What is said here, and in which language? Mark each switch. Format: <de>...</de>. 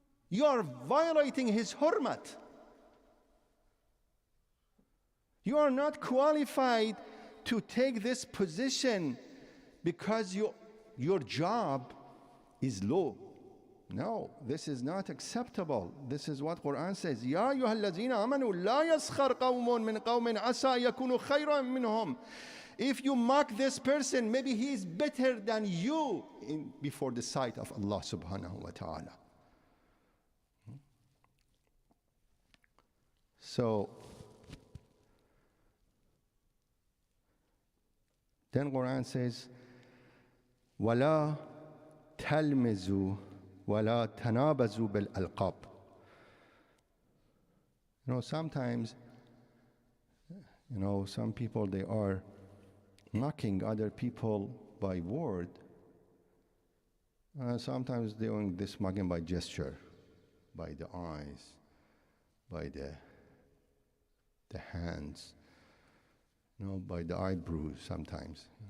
<en>You are violating his hurmat. You are not qualified to take this position because your job is low. No, this is not acceptable. This is what Quran says.</en> <ar>يا أيها الذين آمنوا لا يسخر قوم من قوم عسى يكونوا خيرا منهم.</ar> <en>If you mock this person, maybe he is better than you before the sight of Allah subhanahu wa ta'ala. So, then Quran says,</en> <ar>وَلَا تَلْمِزُوا وَلَا تَنَابَزُوا بِالْأَلْقَابِ.</ar> <en>Sometimes, some people, they are mocking other people by word. Sometimes doing this mocking by gesture, by the eyes, by the hands, by the eyebrows sometimes.</en>